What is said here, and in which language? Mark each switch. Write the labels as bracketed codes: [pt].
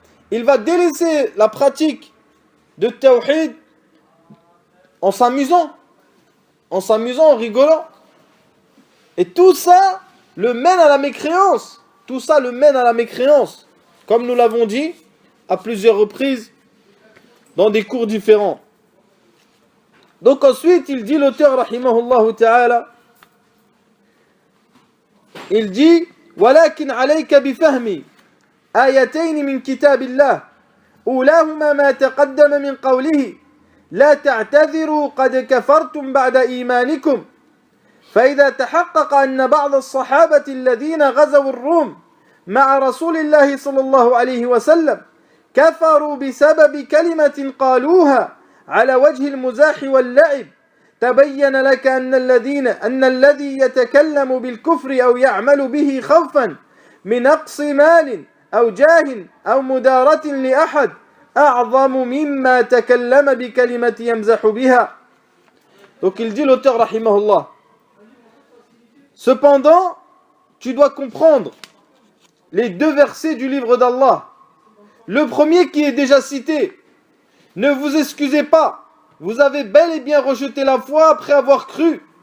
[fr] Il va délaisser la pratique de tawhid en s'amusant, en rigolant. Et tout ça le mène à la mécréance. Tout ça le mène à la mécréance, comme nous l'avons dit à plusieurs reprises dans des cours différents. Donc ensuite, il dit, [ar] l'auteur rahimahullah ta'ala, il dit ولكن عليك بفهم آيتين من كتاب الله أولاهما ما تقدم من قوله لا تعتذروا قد كفرتم بعد إيمانكم فإذا تحقق أن بعض الصحابة الذين غزوا الروم مع رسول الله صلى الله عليه وسلم كفروا بسبب كلمة قالوها على وجه المزاح واللعب تبين لك أن الذي يتكلم بالكفر أو يعمل به خوفا من نقص مال أو جاه أو مدارة لأحد أعظم مما تكلم بكلمة يمزح بها. [fr] Donc il dit l'auteur rahimahullah, cependant tu dois comprendre les deux versets du livre d'Allah. Le premier qui est déjà cité, ne vous excusez pas, vous avez bel et bien rejeté la foi après avoir cru.